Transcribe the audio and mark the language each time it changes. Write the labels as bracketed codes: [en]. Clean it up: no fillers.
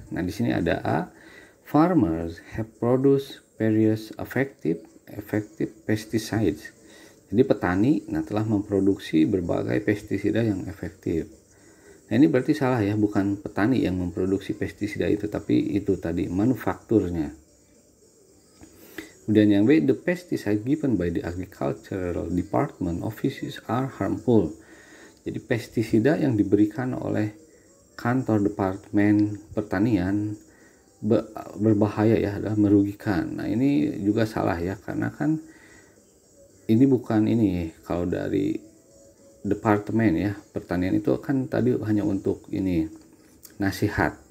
[id] Nah, di sini ada [en] A, farmers have produced various effective pesticides. [id] Jadi petani telah memproduksi berbagai pestisida yang efektif. Nah, ini berarti salah ya, bukan petani yang memproduksi pestisida itu, tapi itu tadi manufakturnya. Kemudian yang B, [en] the pesticide given by the agricultural department offices are harmful. [id] Jadi pestisida yang diberikan oleh kantor departemen pertanian berbahaya ya, adalah merugikan. Nah, ini juga salah ya, karena kan ini bukan ini, kalau dari departemen ya pertanian itu kan tadi hanya untuk ini nasihat.